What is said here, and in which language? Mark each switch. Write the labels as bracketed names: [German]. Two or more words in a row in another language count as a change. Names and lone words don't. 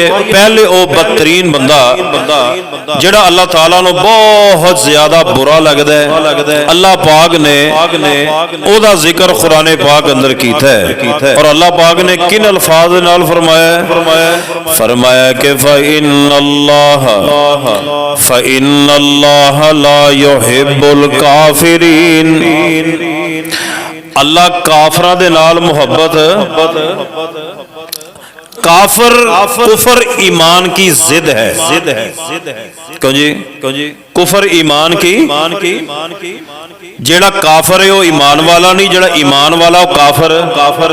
[Punjabi] پہلے او بدترین بندہ جیہڑا اللہ تعالیٰ نوں بہت زیادہ برا لگدا ہے، اللہ پاک نے اوہدا ذکر قرآن پاک اندر کیتا ہے. اور اللہ پاک نے کن الفاظ نال فرمایا کہ [Arabic] فإن الله لا يحب الكافرين. [Punjabi] اللہ کافراں دے نال محبت، کافر کفر ایمان کی ضد ہے. کیوں جی? کفر ایمان کی جیہڑا کافر ہے وہ ایمان والا نہیں، جیہڑا ایمان والا وہ کافر.